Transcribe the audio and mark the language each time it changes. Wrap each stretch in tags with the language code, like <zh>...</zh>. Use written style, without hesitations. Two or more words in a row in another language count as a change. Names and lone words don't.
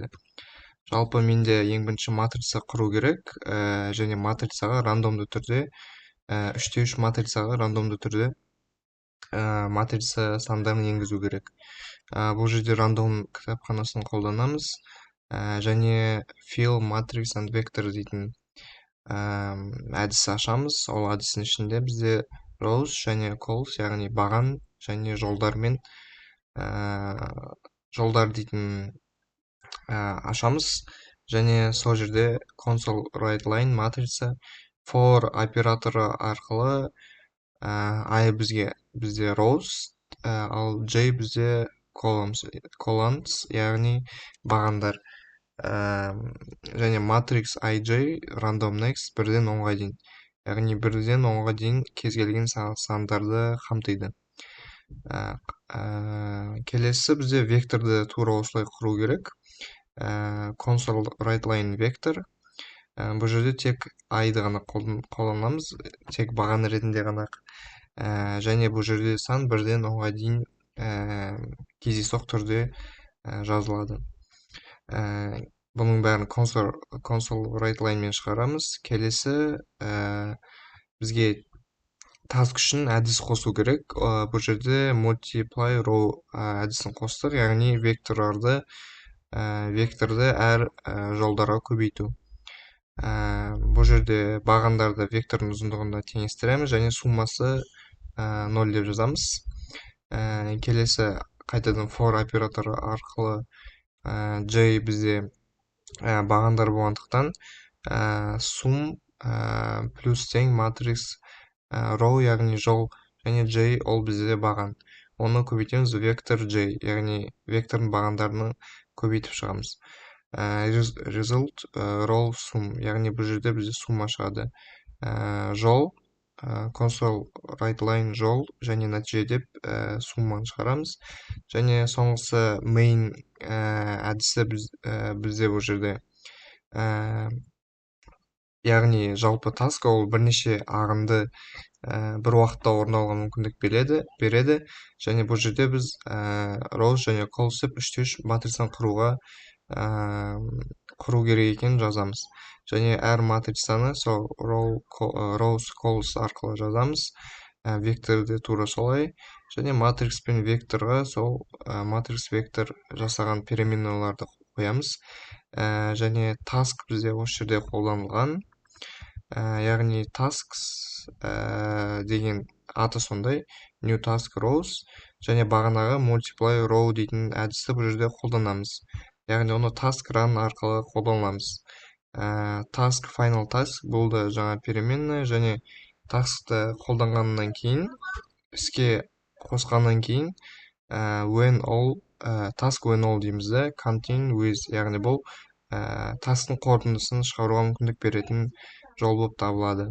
<kk>Жалпы менде ең бірінші матрица құру керек, және матрицаға рандомды түрде 3/3 матрицаға рандомды түрде матрица сандарын енгізу керек. Бұл жерде рандом кітапханасын қолданамыз, және</kk> <en>fill matrix and vector</en> <kk>дейтін әдісі ашамыз. Ол әдістің ішінде бізде rows және columns, яғни баған және жолдар дейтін ашамыз. Және сол жерде</kk> <en>console write line</en> <kk>матрица for операторы арқылы I бізде rows, ал J бізде columns, яғни бағандар. Және</kk> <en>matrix IJ random next</en> <kk>1-ден 10-ға дейін. Яғни 1-ден 10-ға дейін кез келген сандарды қамтиды. Келесі бізде векторды тура осылай құру керек.</kk> <en>Console write line vector.</en> <kk>Бұл жерде тек I-ды ғана қолданамыз, тек баған ретінде ғана. Және бұл жерде сан 1-ден 10-ға дейін кездейсоқ түрде жазылады. Бұның бәрін</kk> <en>console write line</en> <kk>мен шығарамыз. Келесі бізге task үшін әдіс қосу керек. Бұл жерде</kk> <en>multiply row</en> <kk>әдісін қостық, яғни векторды әр жолдарға көбейту. Бұл жерде бағандарды вектордың ұзындығында теңестіреміз және суммасы 0 деп жазамыз. Келесі қайтадан for операторы арқылы J бізде бағандар болғандықтан sum плюс тең</kk> <en>matrix row,</en> <kk>яғни жол, және J ол бізде баған. Оны көбейтеміз вектор J, яғни вектордың бағандарını көбейтіп шығамыз.</kk> <en>Result row sum,</en> <kk>яғни бұл жерде бізде сумма шығады. Жол,</kk> <en>console write line</en> <kk>жол, және нәтиже деп сумманы шығарамыз. Және соңғысы main әдісі бізде бұл жерде. Яғни жалпы task ол бірнеше ағынды бір уақытта орындауға мүмкіндік береді. Және бұл жерде біз rows және columns деп 3/3 матрицаны құру керек екенін жазамыз. Және әр матрицаны сол</kk> <en>rows columns</en> <kk>арқылы жазамыз. Векторды тура солай. Және матрикс пен векторға сол матрикс вектор жасаған переменналарды қоямыз. Және task бізде осы жерде қолданылған. Яғни tasks деген аты сондай,</kk> <en>new task rows,</en> <kk>және бағанағы</kk> <en>multiply row</en> <kk>дейтін әдісті бұл жерде қолданамыз. Яғни оны</kk> <en>task run</en> <kk>арқылы қолданамыз.</kk> <en>Task final task</en> <kk>бұл да жаңа переменная, және task'ты қолданғаннан кейін, іске қосқаннан кейін</kk> <en>task when all</en> <kk>дейміз де,</kk> <en>contain with,</en> <kk>яғни бұл task'тың қорытындысын шығаруға мүмкіндік беретін жол болып табылады.</kk>